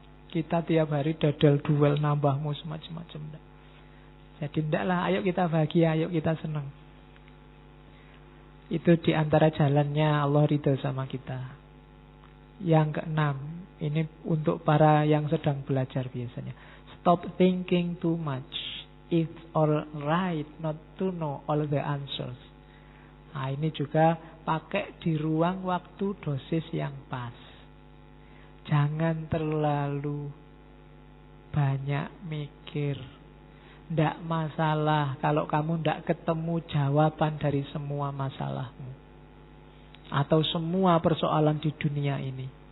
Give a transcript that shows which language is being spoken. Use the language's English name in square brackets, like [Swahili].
[Indonesian] Kita tiap hari dadal duel nambah mus macam-macam. Jadi ndaklah, ayo kita bahagia, ayo kita senang. Itu diantara jalannya Allah ridho sama kita. Yang keenam, ini untuk para yang sedang belajar biasanya. [English] Stop thinking too much. It's alright not to know all the answers. [Indonesian] Nah, ini juga pakai di ruang waktu dosis yang pas. Jangan terlalu banyak mikir. Ndak masalah kalau kamu ndak ketemu jawaban dari semua masalahmu atau semua persoalan di dunia ini.